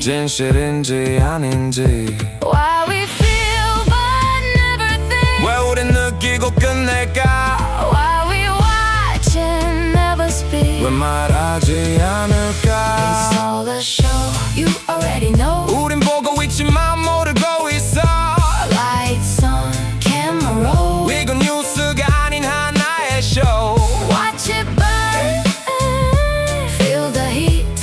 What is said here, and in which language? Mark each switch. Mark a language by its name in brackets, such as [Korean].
[Korean] 진실인지 아닌지. [English] Why we feel but never think? [Korean] 왜 우린 느끼고 끝낼까? [English] Why we watch and never speak? [Korean] 왜 말하지 않을까? [English] It's all a show, you already know. [Korean] 우린 보고 있지만 모르고 있어. [English] Lights on, camera roll. [Korean] 이건 뉴스가 아닌 하나의 쇼. [English] Watch it burn, feel the heat.